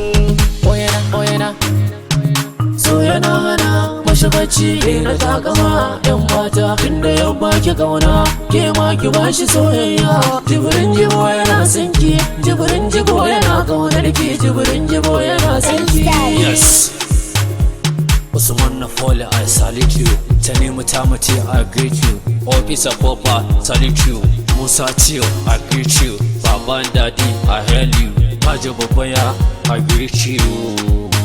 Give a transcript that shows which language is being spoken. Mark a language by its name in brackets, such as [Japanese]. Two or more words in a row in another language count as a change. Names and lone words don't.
[Hausa] Oyana so yana hana mashi bacci na takama 'yan mata. Tunda yau baki kauna ke ma ki bashi soyayya. Jibrin jibo yana sanki, Jibrin jibo yana kaunar ki, Jibrin jibo yana sanki. [English] Yes, Usman na Fole, I salute you. Tanimu Tamati, I greet you. Officer Popa, salute you. Musa Tio, I greet you. Baban Daddy, I hail you. Majo Babaya, I greet you.